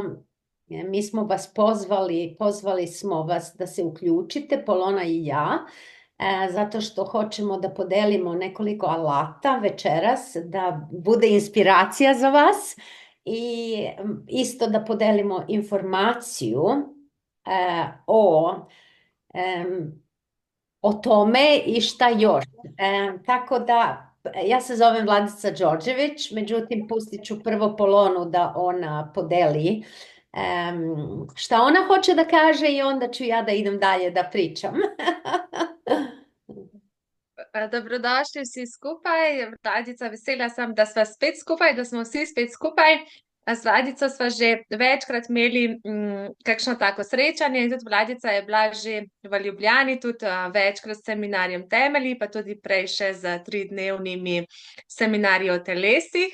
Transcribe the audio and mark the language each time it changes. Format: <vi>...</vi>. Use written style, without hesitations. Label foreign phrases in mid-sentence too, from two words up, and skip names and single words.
<sr>Mi smo vas pozvali smo vas da se uključite, Polona i ja, zato što hoćemo da podelimo nekoliko alata večeras, da bude inspiracija za vas i isto da podelimo informaciju o o tome i šta još. Tako da, ja se zovem Vladica Đorđević, međutim, pustit ću prvo Polonu da ona podeli šta ona hoće da kaže i onda ću ja da idem dalje da pričam.</sr> <sl>Dobrodošli vsi skupaj. Vladica, vesela sem, da sva spet skupaj, da smo vsi spet skupaj. Z Vladico sva že večkrat imeli kakšno tako srečanje in tudi Vladica je bila že v Ljubljani, tudi večkrat s seminarjem temelji, pa tudi prej še z 3-dnevnimi seminarji o telesih.</sl>